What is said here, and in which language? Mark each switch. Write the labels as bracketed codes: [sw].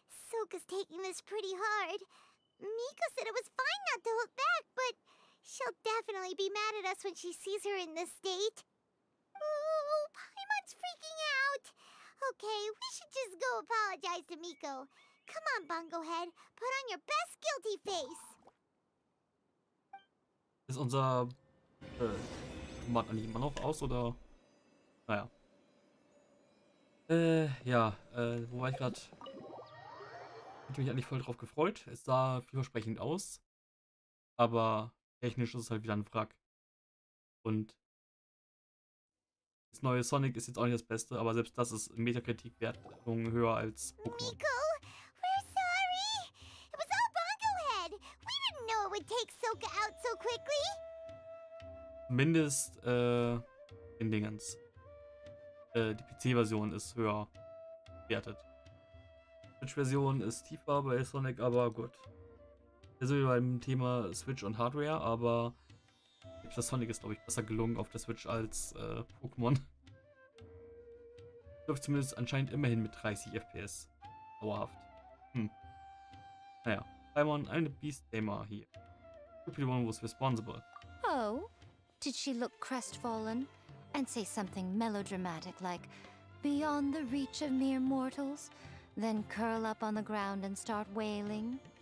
[en] Soka's taking this pretty hard. Miko said it was fine not to hook back, but she'll definitely be mad at us when she sees her in this state. Oh, Paimon's freaking out! Okay, we should just go apologize to Miko. Come on, Bungo Head, put on your best guilty face. [de] Ist unser Macht eigentlich immer noch aus, oder? Naja. Ja, wo war ich gerade? Hätte mich eigentlich voll drauf gefreut. Es sah vielversprechend aus, aber technisch ist es halt wieder ein Wrack. Und das neue Sonic ist jetzt auch nicht das Beste, aber selbst das ist Metakritik-Wertung höher als Pokémon. [en] Miko, we're sorry. It was all Bongo Head. We didn't know it would take Soka out so quickly. [de] Zumindest in Dingens. Die PC-Version ist höher bewertet. Switch-Version ist tiefer bei Sonic, aber gut. Also wie beim Thema Switch und Hardware, aber das Sonic ist, glaube ich, besser gelungen auf der Switch als Pokémon. Läuft zumindest anscheinend immerhin mit 30 FPS. Dauerhaft. Naja. [en] Paimon, I'm the beast tamer here. Could be the one who was responsible. Oh? Did she look crestfallen? And say something melodramatic like, beyond the reach of mere mortals? Then curl up on the ground and start wailing?